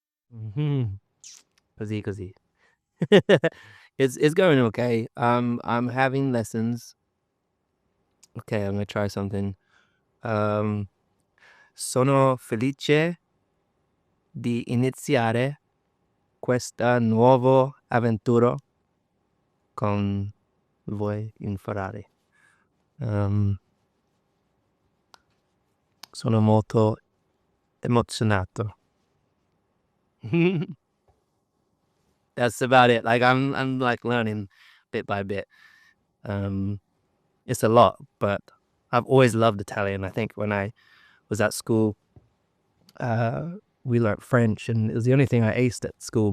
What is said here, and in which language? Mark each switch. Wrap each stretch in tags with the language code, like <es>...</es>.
<en>Mm-hmm.</en> <it>Così così.</it> <en>It's going okay. I'm having lessons. Okay, I'm gonna try something.</en> <it>Um, Sono felice di iniziare questa nuovo avventura con voi in Ferrari. Um, Sono molto emozionato.</it> <en>That's about it. Like I'm like learning bit by bit. Um, it's a lot, but I've always loved Italian. I think when I was at school, uh, we learnt French, and it was the only thing I aced at school.</en>